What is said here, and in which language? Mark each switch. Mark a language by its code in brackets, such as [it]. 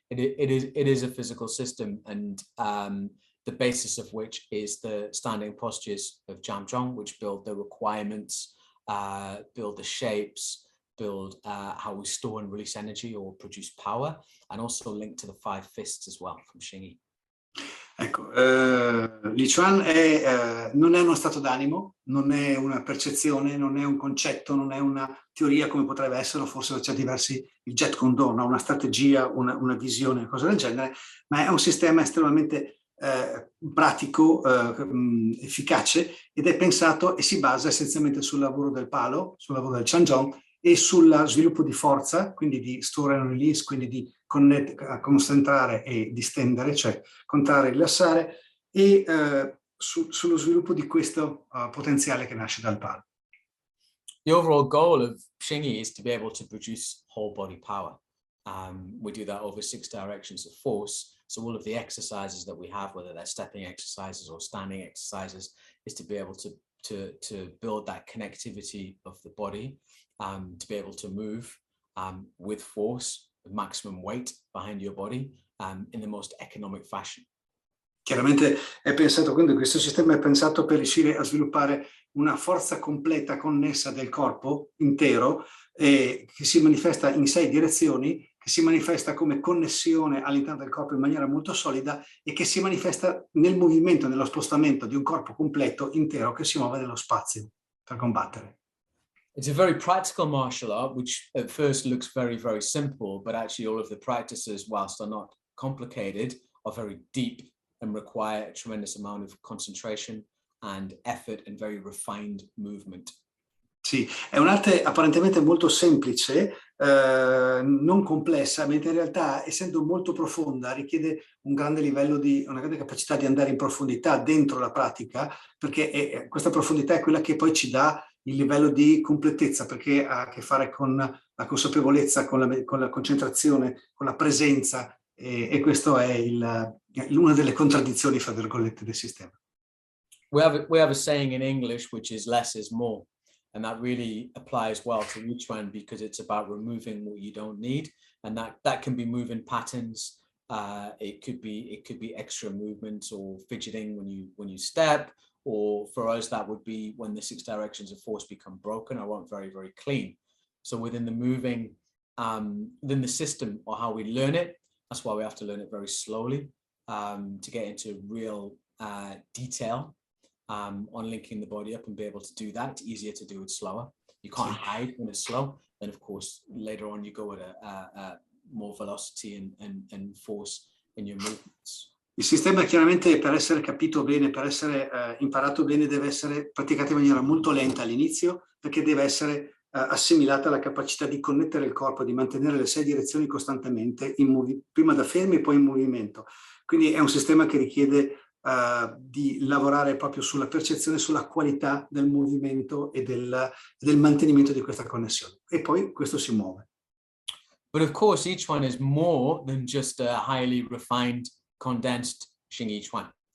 [en] It is a physical system, and the basis of which is the standing postures of Jamjong, which build the requirements, build the shapes, build how we store and release energy or produce power, and also linked to the 5 fists as well from Xingyi. [it] Ecco, Lichuan non è uno stato d'animo, non è una percezione, non è un concetto, non è una teoria come potrebbe essere, forse per certi versi il Jeet Kune Do, una strategia, una visione, una cosa del genere, ma è un sistema estremamente pratico, efficace, ed è pensato e si basa essenzialmente sul lavoro del palo, sul lavoro del Chanjong e sullo sviluppo di forza, quindi di [en] store and release, [it] quindi di concentrare e distendere, cioè contrarre e rilassare, e sullo sviluppo di questo potenziale che nasce dal palo. [en] The overall goal of Xingyi is to be able to produce whole body power. We do that over 6 directions of force. So all of the exercises that we have, whether they're stepping exercises or standing exercises, is to be able to build that connectivity of the body, to be able to move with force, with maximum weight behind your body, in the most economic fashion. [it] Chiaramente è pensato, quindi questo sistema è pensato per riuscire a sviluppare una forza completa connessa del corpo intero, che si manifesta in 6 direzioni, che si manifesta come connessione all'interno del corpo in maniera molto solida e che si manifesta nel movimento, nello spostamento di un corpo completo intero che si muove nello spazio per combattere. [en] It's a very practical martial art, which at first looks very, very simple, but actually all of the practices, whilst they're not complicated, are very deep and require a tremendous amount of concentration and effort and very refined movement. [it] Sì, è un'arte apparentemente molto semplice, non complessa, mentre in realtà, essendo molto profonda, richiede un grande livello una grande capacità di andare in profondità dentro la pratica, perché questa profondità è quella che poi ci dà il livello di completezza, perché ha a che fare con la consapevolezza, con la concentrazione, con la presenza, e questo è una delle contraddizioni, fra virgolette, del sistema. [en] We have a saying in English which is less is more, and that really applies well to Lichuan because it's about removing what you don't need, and that can be moving patterns. It could be extra movements or fidgeting when you step, or for us that would be when the 6 directions of force become broken or aren't very, very clean. So within the moving, within the system or how we learn it, that's why we have to learn it very slowly, to get into real detail on linking the body up and be able to do that. It's easier to do it slower. You can't hide when it's slow. Then of course later on you go with a more velocity and force in your movements. [it] Il sistema chiaramente, per essere capito bene, per essere imparato bene, deve essere praticato in maniera molto lenta all'inizio, perché deve essere assimilata la capacità di connettere il corpo, di mantenere le 6 direzioni costantemente, prima da fermi e poi in movimento. Quindi è un sistema che richiede di lavorare proprio sulla percezione, sulla qualità del movimento e del mantenimento di questa connessione. E poi questo si muove. [en] But of course, each one is more than just a highly refined, condensed Xingyi Chuan.